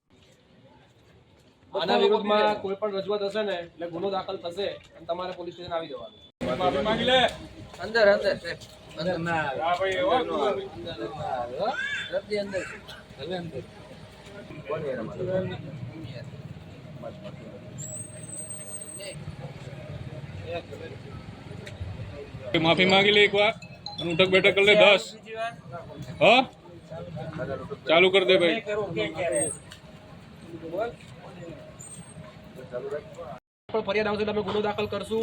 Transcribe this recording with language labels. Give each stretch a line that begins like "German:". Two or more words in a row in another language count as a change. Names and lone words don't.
Gujarati: આના વિરુદ્ધમાં કોઈ પણ રજૂઆત હશે ને એટલે ગુનો દાખલ થશે અને તમારે પોલીસ સ્ટેશન આવી જવાનું. માફી માંગી લે. અંદર અંદર ના આ ભાઈ એવો અંદર અંદર હવે અંદર કોણ યાર
Hindi: माफी मांगी ले एक बार उठक बैठक कर ले 10 हाँ चालू कर दे भाई.
Gujarati: પણ ફરિયાદ આવશે એટલે અમે ગુનો દાખલ કરશું.